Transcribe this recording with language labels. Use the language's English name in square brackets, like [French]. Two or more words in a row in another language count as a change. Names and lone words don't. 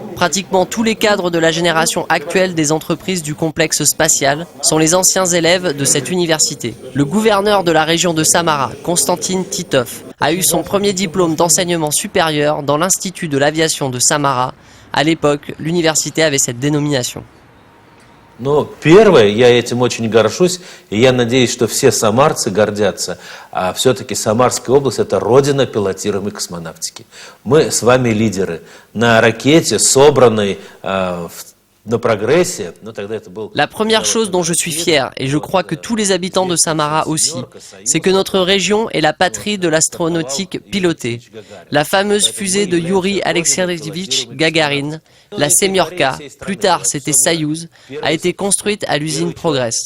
[French] Pratiquement tous les cadres de la génération actuelle des entreprises du complexe spatial sont les anciens élèves de cette université. Le gouverneur de la région de Samara, Konstantin Titov, a eu son premier diplôme d'enseignement supérieur dans l'Institut de l'aviation de Samara. À l'époque, l'université avait cette dénomination. [Russian] Но первое, я этим очень горжусь, и я надеюсь, что все самарцы гордятся. А все-таки Самарская область – это родина пилотируемой космонавтики. Мы с вами лидеры. На ракете, собранной на прогрессе, но тогда это был... [French] La première chose dont je suis fier, et je crois que tous les habitants de Samara aussi, c'est que notre région est la patrie de l'astronautique pilotée. La fameuse fusée de Yuri Alexeyevich Gagarin, la Semyorka, plus tard c'était Soyouz, a été construite à l'usine Progress.